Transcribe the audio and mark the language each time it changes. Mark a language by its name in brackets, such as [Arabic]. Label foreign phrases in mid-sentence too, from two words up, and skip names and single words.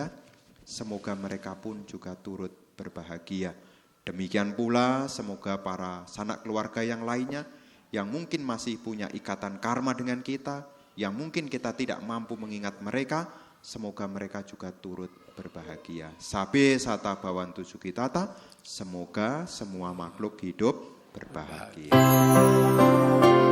[Indonesian] Semoga mereka pun juga turut berbahagia. Demikian pula semoga para sanak keluarga yang lainnya yang mungkin masih punya ikatan karma dengan kita, yang mungkin kita tidak mampu mengingat mereka, semoga mereka juga turut berbahagia. [Pali] Sabe sata bhavantu sukhitata, [Indonesian] semoga semua makhluk hidup berbahagia.